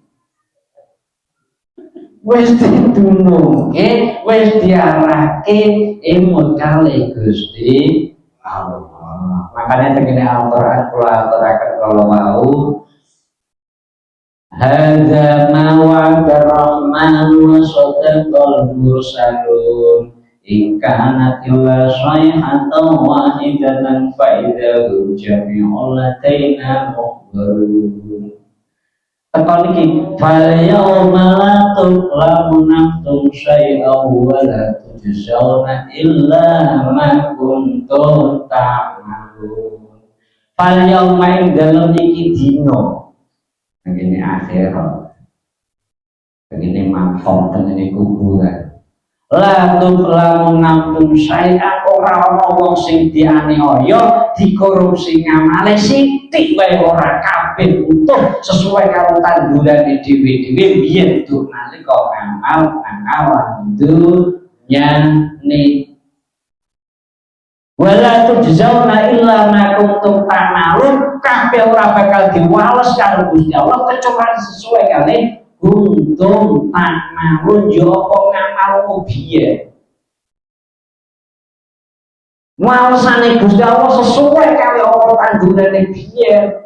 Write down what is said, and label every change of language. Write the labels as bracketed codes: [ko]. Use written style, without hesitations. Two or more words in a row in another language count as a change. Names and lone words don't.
[jv] Wis ditulungke, wis diarahke emut kali Gusti Allah. Makanya tengene Al-Qur'an kula aturaken kala wau [ar] هذا ما وعد رحمن وصدق المرسلون. إن كانت إلا صيحة واحدة فإذا هم جميع لدينا مخبرون. [jv] Tekon iki [ar] فاليوم لا تظلم نفس شيئا ولا تجزون إلا ما كنتم تعملون. فاليوم [jv] ing dalem iki dina ngene akhirat. Ngene makom ngene kuburan. [ar] لا تظلم نفس شيئا, [jv] ora ana wong sing dianiaya dikorupsi ngamale sithik wae ora, kabeh utuh sesuai karo tandurane dhewe-dhewe biyen tuh nalika ngamal nang alam dunyane. [ar] ولا تجزون إلا ما كنتم تعملون, [jv] kabeh ora bakal diwales karo Gusti Allah kecuali sesuai kali [ar] كنتم تعملون [jv] yo apa ngamalmu biyen. Walesane Gusti Allah sesuai kali apa tandurane biyen.